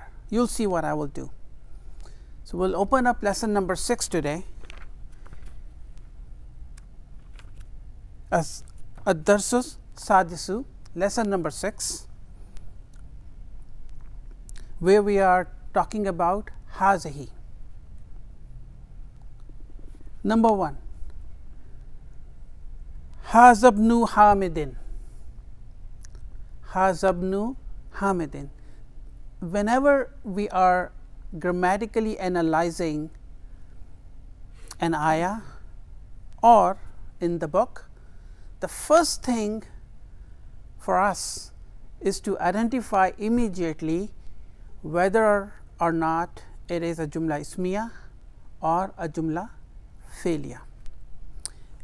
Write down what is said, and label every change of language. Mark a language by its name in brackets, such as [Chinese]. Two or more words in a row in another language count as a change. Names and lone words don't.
[English] You will see what I will do. So, we will open up lesson number 6 today as [Arabic] الدرس السادس, [English] lesson number 6, where we are talking about hazihi. Number 1, [Arabic] هذا ابن حامد. هذا ابن حامد. [English] Whenever we are grammatically analyzing an ayah or in the book, the first thing for us is to identify immediately whether or not it is a [Arabic] جملة اسمية [English] or a [Arabic] جملة فعلية.